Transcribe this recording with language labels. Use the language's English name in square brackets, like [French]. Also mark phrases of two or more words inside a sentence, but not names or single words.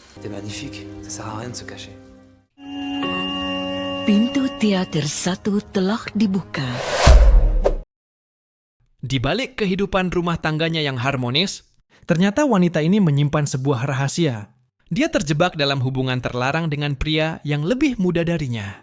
[French] magnifique. Ça sert à rien de se cacher. [Indonesian] Pintu teater satu telah dibuka. Di balik kehidupan rumah tangganya yang harmonis, ternyata wanita ini menyimpan sebuah rahasia. Dia terjebak dalam hubungan terlarang dengan pria yang lebih muda darinya.